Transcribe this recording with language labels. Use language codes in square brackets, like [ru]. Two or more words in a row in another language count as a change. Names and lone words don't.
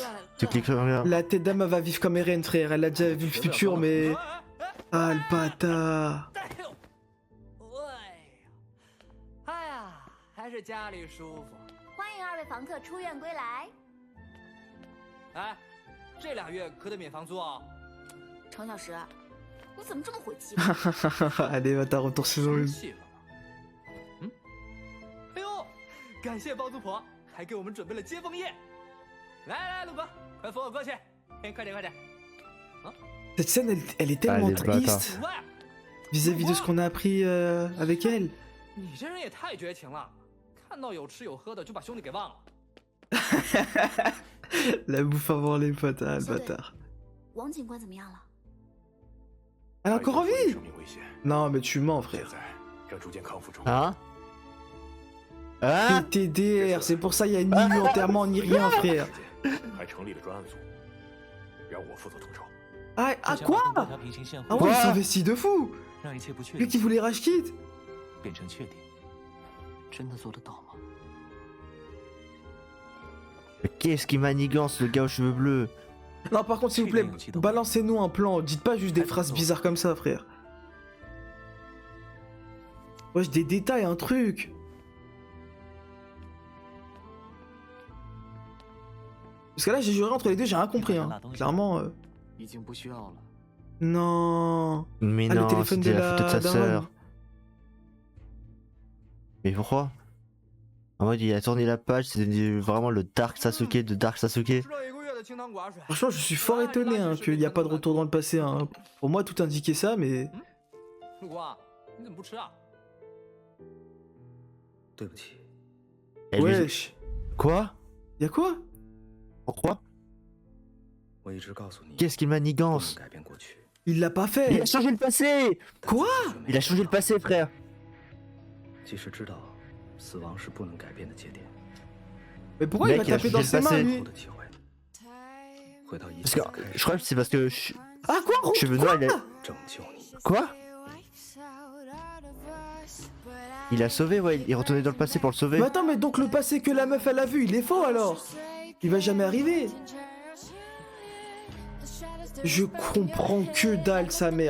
[fr] Tu cliques sur rien. La tête d'âme va vivre comme Eren, frère. Elle a déjà vu le futur, mais... Ah, le bâtard. [zh] 哎呀，还是家里舒服。欢迎二位房客出院归来。哎，这2月可得免房租啊！程小石，你怎么这么晦气？ [fr] Allez, bâtard, retour saison 1. [zh] 气了吗？嗯？哎呦，感谢包租婆，还给我们准备了接风宴。来，陆哥，快扶我过去。哎，快点。 [fr] Cette scène, elle est tellement les triste vis-à-vis de ce qu'on a appris avec elle. [zh] 你这人也太绝情了，看到有吃有喝的就把兄弟给忘了。 [fr] La bouffe avant les potes, ah, le [zh] 说对 [fr] bâtard. [zh] 王警官怎么样了？ [fr] Elle est encore en vie? Non, mais tu mens, frère. Hein? Hein? TDR, c'est pour ça il y a ni enterrement ni rien, frère. Ah, quoi? Ah ouais, il s'investit de fou. [zh] 让一切不确 [fr] Lui [zh] 定 [fr] qui voulait [en] rage quitte. [zh] 变成确定。真的做得到吗？ [fr] Mais qu'est-ce qui manigance le gars aux cheveux bleus? Non, par contre, s'il vous plaît, balancez-nous un plan. Dites pas juste des phrases bizarres comme ça, frère. Wesh, des détails, un truc. Parce que là, j'ai juré entre les deux, j'ai rien compris. Hein. Clairement. [zh] 已经不需要了。 [fr] Non. Mais Ah, le non, téléphone c'était de la photo de sa d'un sœur. homme. Mais pourquoi? En mode, il a tourné la page, c'est vraiment le Dark Sasuke de Dark Sasuke. [zh] 吃了1个月的清汤寡水。 [fr] Franchement, je suis fort étonné hein, qu'il n'y a pas de retour dans le passé. Hein. Pour moi, tout indiquait ça, mais. [zh] 陆光，你怎么不吃啊？对不起， [fr] Elle lui- Wesh. Quoi? Y'a quoi? Pourquoi? [zh] 我一直告诉你， [fr] Qu'est-ce qu'il [zh] 不能 [fr] manigance? [zh] 改变过去。 [fr] Il l'a pas Il fait. a changé le passé! Quoi? Il a changé le passé, frère! [zh] 即使知道死亡是不能改变的节点， [fr] Mais pourquoi il Mec, va il a taper changé dans le ses mains, passé. lui? [zh] 后的体会，回到一 [fr] Parce [zh] 切 [fr] que [zh] 的开 [fr] je [zh] 始， [fr] crois que c'est parce que Ah, quoi? cheveux noirs, il a... [zh] 拯救你。 [fr] Quoi? Il a sauvé, ouais, il est retourné dans le passé pour le sauver. Mais attends, mais donc le passé que la meuf elle a vu, il est faux alors? Il va jamais arriver. Je comprends que dalle sa mère.